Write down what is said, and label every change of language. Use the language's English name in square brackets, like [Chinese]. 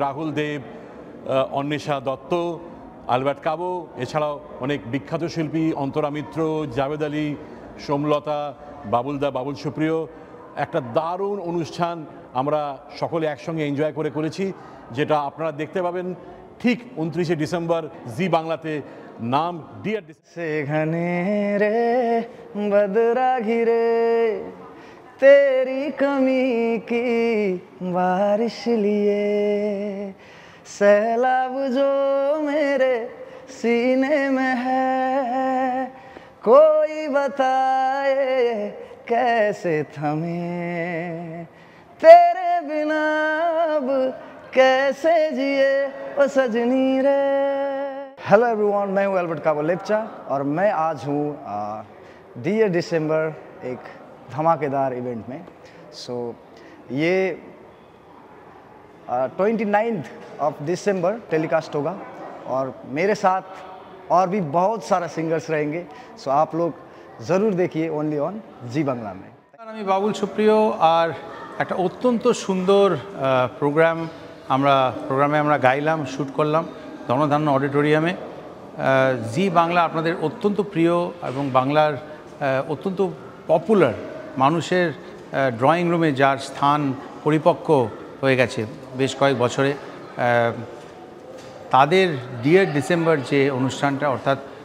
[Bangla] রাহুল দেব, Anwesha Dutta, Albert কাবো, এছাড়াও অনেক বিখ্যাত শিল্পী অন্তরা মিত্র, জাভেদ আলী, সোমলতা, বাবুল সুপ্রিয়। একটা দারুণ অনুষ্ঠান আমরা সকলে একসঙ্গে এনজয় করেছি, যেটা আপনারা দেখতে পাবেন ঠিক 29 ডিসেম্বর জি বাংলাতে। নাম ডিয়ার [Hindi] সেখানে রে बदरा घिरे तेरी कमी की बारिश लिए, सैलाब जो मेरे सीने में है, कोई बताए कैसे थमे, तेरे बिना अब कैसे जिए ओ सजनी रे। हेलो एवरीवन, मैं हूँ एल्बर्ट काबो लेप्चा और मैं आज हूँ डियर डिसेंबर एक धमाकेदार इवेंट में। सो ये 29 दिसंबर टेलीकास्ट होगा और मेरे साथ और भी बहुत सारा सिंगर्स रहेंगे। सो आप लोग ज़रूर देखिए ओनली ऑन जी बांग्ला में। [Bangla] আমি বাবুল সুপ্রিয়, আর একটা অত্যন্ত সুন্দর প্রোগ্রামে আমরা গাইলাম, শ্যুট করলাম ধনধান্য অডিটোরিয়ামে। জি বাংলা আপনাদের অত্যন্ত প্রিয় এবং বাংলার অত্যন্ত পপুলার মানুষের ড্রয়িং রুমে যার স্থান পরিপক্ক হয়ে গেছে বেশ কয়েক বছরে, তাদের ডিয়ার ডিসেম্বর যে অনুষ্ঠানটা, অর্থাৎ